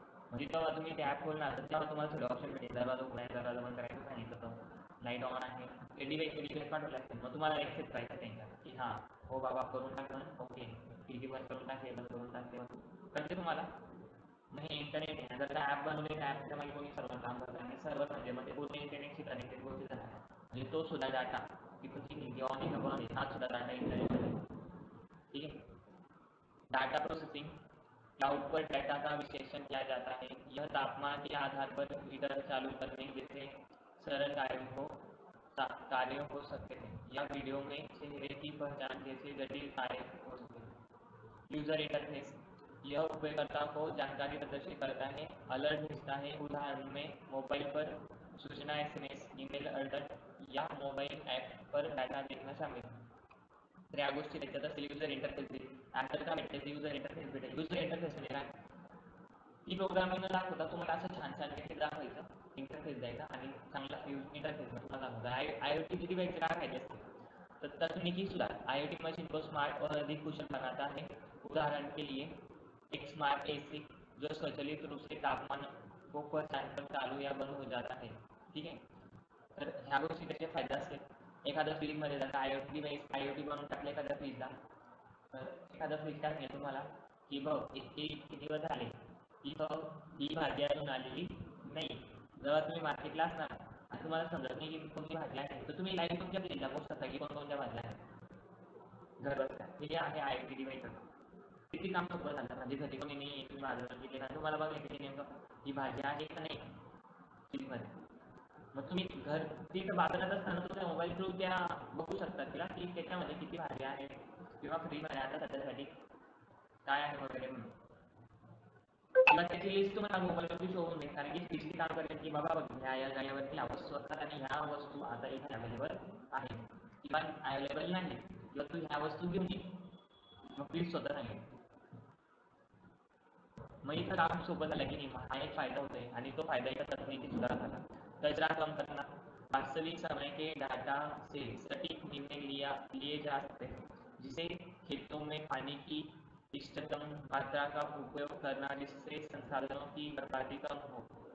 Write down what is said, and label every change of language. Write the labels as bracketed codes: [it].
[mr] म्हणजे जेव्हा तुम्ही ते ॲप खोलणार तर तेव्हा तुम्हाला सगळे ऑप्शन भेटेल, दरवाजा उघडायचा, दरवाजा बंद करायचं सांगितलं तर लाईट ऑन आहे, ते डिव्हाइस पाठवले असतील, मग तुम्हाला ॲक्सेप्ट करायचं त्यांच्या की हां हो बाबा करून टाकलं, ओके, खिडकी बंद करून टाकले, बंद करून टाकले, कळते तुम्हाला? मग हे इंटरनेट आहे, जर का ॲप बनवले त्या ॲपच्या मागे कोणी सर्व्हर काम करत आहे, सर्व्हर म्हणजे मग ते पूर्ण इंटरनेटशी कनेक्टेड गोष्टी झाल्या, म्हणजे तो सुद्धा डाटा किती ऑन आहे हा सुद्धा डाटा इंटरनेट, [hi] ठीक है। डाटा प्रोसेसिंग, क्लाउड पर डाटा का विश्लेषण किया जाता है, यह तापमान के आधार पर हीटर चालू करने जैसे सरल कार्य हो सकते हैं, या वीडियो में चेहरे की पहचान जैसे जटिल कार्य हो सकते हैं। यूजर इंटरफेस, यह उपयोगकर्ता को जानकारी प्रदर्शित करता है, अलर्ट भेजता है, उदाहरण में मोबाइल पर सूचना, एसएमएस, ईमेल अलर्ट या मोबाइल ऐप पर डाटा देखना शामिल है। [mr] तर या गोष्टी त्याच्यात असतील युजर इंटरफेस, ॲपल का भेटेल युजर इंटरफेस भेटेल। युजर इंटरफेस म्हणजे काय, ई प्रोग्रामिंग दाखवता तुम्हाला असं छान छान काही दाखवायचं इंटरफेस द्यायचा आणि चांगला इंटरफेस तुम्हाला दाखवता। IoT डिवाइस काय फायदे असते, तर [hi] तकनीकी सुधार, IoT मशीन को स्मार्ट और अधिक कुशल बनाता है। उदाहरण के लिए एक स्मार्ट एसी जो स्वचालित रूप से तापमान को पहचान कर चालू या बंद हो जाता है, [mr] ठीक आहे। तर ह्या गोष्टी त्याचे फायदा असते। एखादं फ्रीजमध्ये जर IoT डिवाइस IoT बनवून टाकलं एखाद्या फ्रीजला, तर एखादा फ्रीज काय सांगेल तुम्हाला की बघ इतके इतके दिवस झाले इथं ही भाजी अजून आलेली नाही। जेव्हा तुम्ही मार्केटला असणार आणि तुम्हाला समजत नाही की कोणती भाजी आहे, तर तुम्ही लाईव्ह तुमच्या फ्रीजला बघू शकता की कोणकोणत्या भाज्या आहेत घर बसल्या। हे आहे IoT डिवाइस, किती काम सोपं झालं, म्हणजे घरी कोणी नाही तुम्ही बाजारात गेले ना, तुम्हाला बघायचं की नेमकं ही भाजी आहे का नाही फ्रीजमध्ये, मग तुम्ही घर तिथं बाजारात असताना तुमच्या मोबाईल थ्रू त्या बघू शकता तिला की त्याच्यामध्ये किती भाज्या आहेत किंवा फ्रीमध्ये आता सध्यासाठी काय आहे वगैरे म्हणून, किंवा त्याची लिस्ट तुम्हाला मोबाईलवरती शो होऊन जाईल, कारण की फ्रीजची काम करेल की बाबा बघ ह्या या जागेवरती ह्या वस्तू असतात आणि ह्या वस्तू आता इथे अवेलेबल आहे किंवा अवेलेबल नाही, किंवा तू ह्या वस्तू घेऊन ये, मग फ्रीज स्वतः सांगेल। मग इथं काम सोपं झालं की नाही, हा एक फायदा होतोय आणि तो फायदा एका तकनीकी सुधार झाला। [hi] कचरा कम करना, वास्तविक समय के डाटा से सटीक निर्णय लिए जा सकते हैं, जिसे खेतों में पानी की इष्टतम मात्रा का उपयोग करना, जिससे संसाधनों की बर्बादी कम हो।